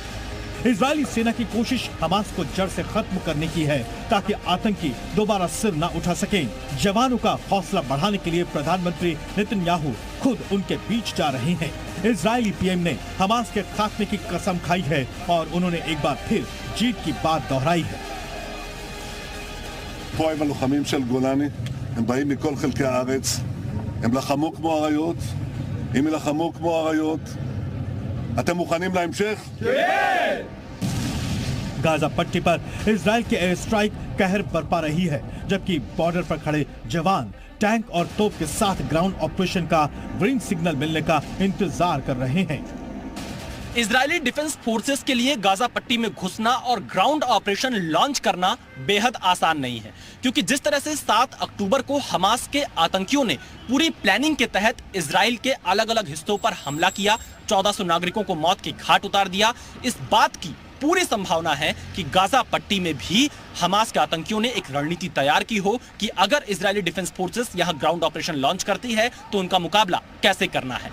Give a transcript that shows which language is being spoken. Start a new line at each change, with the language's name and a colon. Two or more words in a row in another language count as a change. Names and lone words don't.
Hindi: इजरायली सेना की कोशिश हमास को जड़ से खत्म करने की है ताकि आतंकी दोबारा सिर न उठा सकें। जवानों का हौसला बढ़ाने के लिए प्रधानमंत्री नेतन्याहू खुद उनके बीच जा रहे हैं। इजरायली पीएम ने हमास के खात्मे की कसम खाई है और उन्होंने एक बार फिर जीत की बात दोहराई है।
Hebrew: הם באים מכל חלקי הארץ, הם לחמו כמו אריות, אם ילחמו כמו אריות, אתם מוכנים להמשך? כן!
Hindi: गाजा पट्टी पर इजराइल के
English: air strike
Hindi: कहर बरपा रही है, जबकि बॉर्डर पर खड़े जवान टैंक और तोप के साथ
English: ground operation
Hindi: का
English: green signal
Hindi: मिलने का इंतजार कर रहे हैं।
English: Israeli Defense Forces
Hindi: के लिए गाजा पट्टी में घुसना और
English: ground operation launch
Hindi: करना बेहद आसान नहीं है, क्योंकि जिस तरह से 7 अक्टूबर को हमास के आतंकियों ने पूरी प्लानिंग के तहत इजराइल के अलग अलग हिस्सों पर हमला किया, 1400 नागरिकों को मौत की घाट उतार दिया, इस बात की पूरी संभावना है कि गाजा पट्टी में भी हमास के आतंकियों ने एक रणनीति तैयार की हो कि अगर
English: Israeli Defense Forces
Hindi: यहां
English: ground operation launch
Hindi: करती है तो उनका मुकाबला कैसे करना है।